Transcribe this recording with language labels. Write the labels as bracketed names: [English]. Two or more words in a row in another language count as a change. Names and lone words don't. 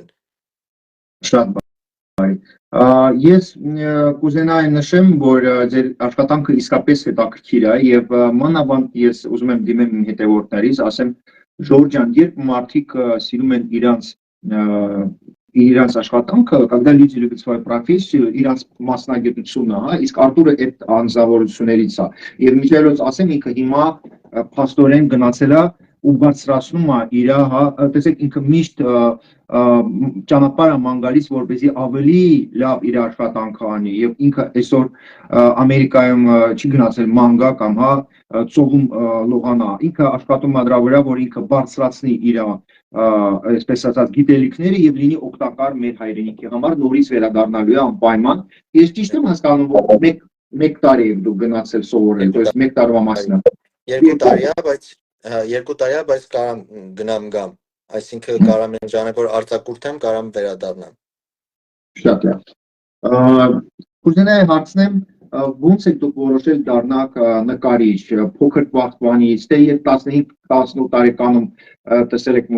[Armenian] Շատ բարի։ Ես կուզենայի նշեմ, որ ձեր աշխատանքը իսկապես հետաքրքիր է եւ մանավանդ ես ուզում եմ դիմեմ իմ հետևորդներից, ասեմ Ժորժ ջան, երբ մարդիկ սիրում են իրանց աշխատանքը, [Russian] когда люди любят свою профессию, [Armenian] իրանց մասնագիտությունը, հա, իսկ Արտուրը այդ անձնավորություններից է։ Եվ միջելոց ասեմ ինքը հիմա փաստորեն գնացել է ու բարձրացնում է իր, հա, տեսեք ինքը միշտ ճանապարհ է ման գալիս, որպեսզի ավելի լավ իր աշխատանքը անի եւ ինքը այսօր Ամերիկայում չի գնացել ման գա կամ հա ծովում լողանա, ինքը աշխատում է դրա վրա, որ ինքը բարձրացնի իր այսպես ասած գիտելիքները եւ լինի օգտակար մեր հայրենիքի համար, նորից վերադառնալու է անպայման։ Ես ճիշտ եմ հասկանում, որ մեկ տարի եք դուք գնացել սովորել, [Russian] то есть [Armenian] մեկ տարվա մասին է։ 2 տարի է, բայց 2 տարի է, բայց կարամ գնամ գամ, այսինքն կարամ այն ժամանակ որ արձակուրդեմ, կարամ վերադառնամ։ Շատ լավ։ Կուզենայի հարցնեմ, ոնց եք դուք որոշել դառնալ նկարիչ, փոքր պահպանից, թե 15-18 տարեկանում տեսել եք